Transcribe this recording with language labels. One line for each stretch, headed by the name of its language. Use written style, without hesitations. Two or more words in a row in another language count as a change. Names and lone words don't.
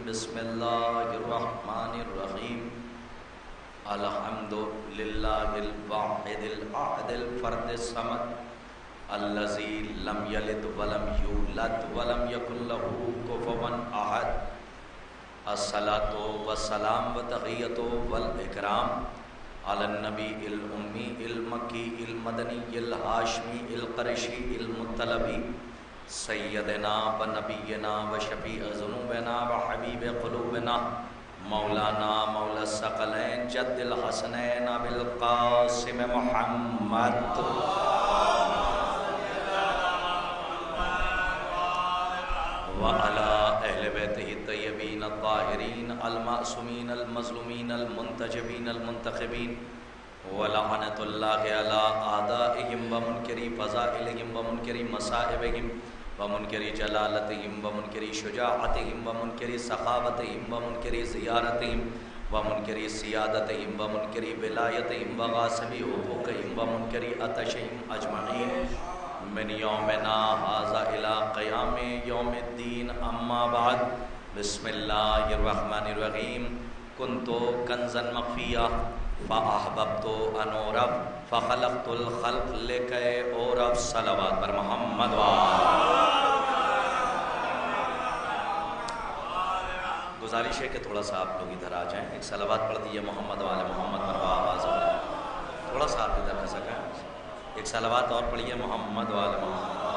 Arabic: بسم اللہ الرحمن الرحیم۔ الحمد للہ الواحد الاحد الفرد الصمد الذی لم یلد ولم یولد ولم یکن له کفوا احد۔ الصلاۃ والسلام والتحیۃ والاکرام علی النبی الامی المکی المدنی الہاشمی القرشی المطلبی سیدنا و نبینا و شفیع ذنوبنا و حبیب قلوبنا مولانا مولا الثقلین جد الحسنین ابی القاسم محمد وعلى اہل بیتہ الطیبین الطاہرین المعصومین المظلومین المنتجبین المنتخبین ولعنۃ اللہ علی اعدائہم ومنکری فضائلہم ومنکری مصائبہم ومنکری جلالتہم ومنکری شجاعتہم ومنکری سخاوتہم ومنکری زیارتہم ومنکری سیادتہم ومنکری ولایتہم وغاصبی حقوقہم ومنکری عطشہم اجمعین من یومنا ھذا الی قیام یوم الدین۔ اما بعد، بسم اللہ الرحمن الرحیم۔ کنت کنزا مخفیہ فاحببت ان اعرف فخلقت الخلق لکی اعرف۔
Urdu: صلوات پر محمد گزارش ہے کہ تھوڑا سا آپ لوگ ادھر آ جائیں، ایک صلوات پڑھ دیجیے
Arabic: محمد وآل محمد
Urdu: پر آواز تھوڑا سا آپ ادھر آ سکیں، ایک صلوات اور پڑھیے
Arabic: محمد وآل محمد۔